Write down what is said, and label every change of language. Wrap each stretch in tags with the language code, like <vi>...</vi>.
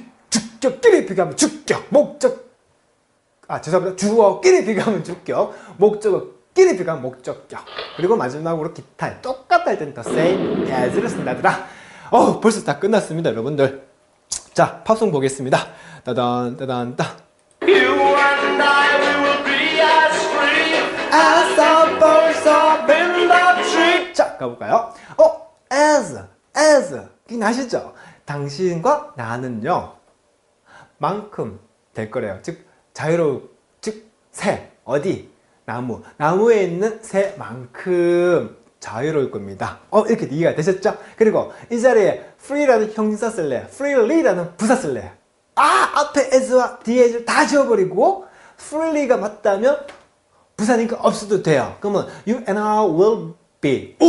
<ko>주격끼리 비교하면 주격. 목적. 죄송합니다. 주어끼리 비교하면 주격. 목적어끼리 비교하면 목적격. 그리고 마지막으로 기타. 똑같다 할 때는 더 same as를 쓴다더라. 벌써 다 끝났습니다, 여러분들. 자, 팝송 보겠습니다. 따단, 따단, 따.</ko> <en>You and I, we will be as free as a bird up in the tree.</en> <ko>자, 가볼까요? as. 기억나시죠? 당신과 나는요, 만큼 될 거래요. 즉, 새. 어디? 나무에 있는 새만큼 자유로울 겁니다. 이렇게 이해가 되셨죠? 그리고 이 자리에 free라는 형용사 쓸래? freely라는 부사 쓸래? 앞에 as와 뒤에 as를 다 지워버리고 freely가 맞다면 부사니까 없어도 돼요. 그러면</ko> <en>you and I will be.</en>